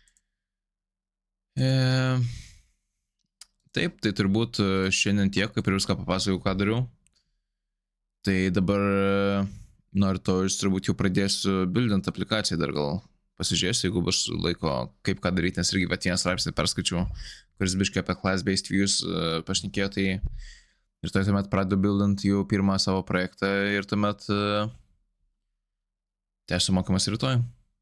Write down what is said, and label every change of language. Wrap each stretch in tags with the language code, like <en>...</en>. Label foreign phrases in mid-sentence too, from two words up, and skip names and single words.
<lt>Taip, tai turbūt šiandien tiek, kaip ir viską papasakojau, ką dariau. Tai dabar nuo rytojus turbūt jau pradėsiu buildint aplikaciją, dar gal pasižiūrėsiu, jeigu bus laiko, kaip ką daryti, nes irgi vieną straipsnį perskaičiau, kuris biškai apie</lt> <en>class-based views</en> <lt>pašnekėjo, tai ir tai tuomet pradedu buildint jau pirmą savo projektą ir tuomet tęsiu mokymas rytoj.</lt>